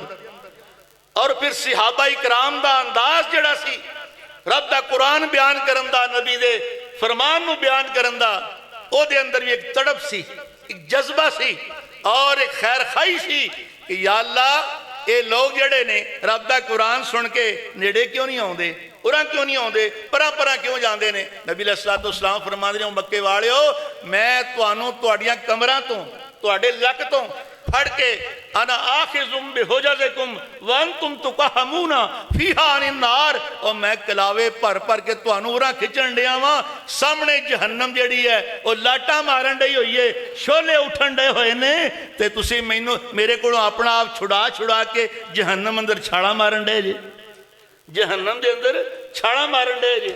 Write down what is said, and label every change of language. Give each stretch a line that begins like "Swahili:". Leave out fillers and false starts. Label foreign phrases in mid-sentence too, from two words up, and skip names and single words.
Punjabi: اور فیر صحابہ اکرام دا انداز جیہڑا سی رب دا قرآن بیان کرن دا، نبی دے فرمان نوں بیان کرن دا، اوہدے اندر وی اک تڑپ سی، اک جذبہ سی اور اک خیر خواہی سی کہ یا اللہ ایہہ لوک جیہڑے نے رب دا قرآن سن کے نیڑے کیوں نہیں آتے، اُرا کیوں نہیں آتے، پرا پرا کیوں جاتے نے. نبی علیہ السلام فرماندے نے مکے والیو میں تہانوں تہاڈیاں کمراں توں تہاڈے لک توں پھڑ کے انا
Arabic: آخذ بحجزكم وأنتم تقحمون فيها عن النار,
Punjabi: اور میں کلاوے بھر بھر کے تہانوں اُرا کھچن دیاں واں. سامنے جہنم جیہڑی ہے او لاٹاں مارن ڈئی ہوئی ہے، شعلے اٹھن ڈے ہوئے نے، تے تسیں مینوں میرے کولوں اپنا آپ چھڑا چھڑا کے جہنم اندر چھالاں مارن ڈے جے، جہنم دے اندر چھالاں مارن ڈے جے.